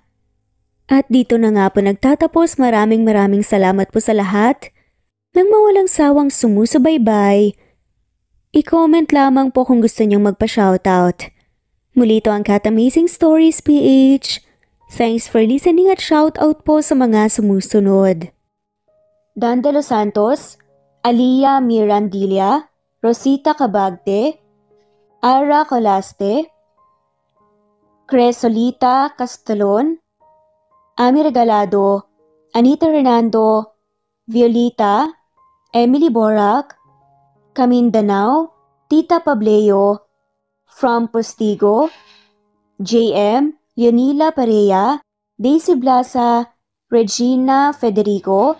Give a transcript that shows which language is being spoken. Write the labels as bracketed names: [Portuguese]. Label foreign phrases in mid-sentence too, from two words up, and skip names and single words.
[Filipino] At dito na nga po nagtatapos. Maraming salamat po sa lahat ng mawalang sawang sumusubaybay. I-comment lamang po kung gusto niyong magpa-shoutout. Muli ito ang Cat Amazing Stories PH. [English] Thanks for listening [Filipino] at shoutout po sa mga sumusunod. Dan de los Santos, Alia Mirandilla, Rosita Cabagte, Ara Colaste, Cresolita Castelon, Ami Regalado, Anita Hernando, Violita, Emily Borac, Camindanao, Tita Pableo, From Postigo, JM, Yonila Perea, Daisy Blasa, Regina Federico,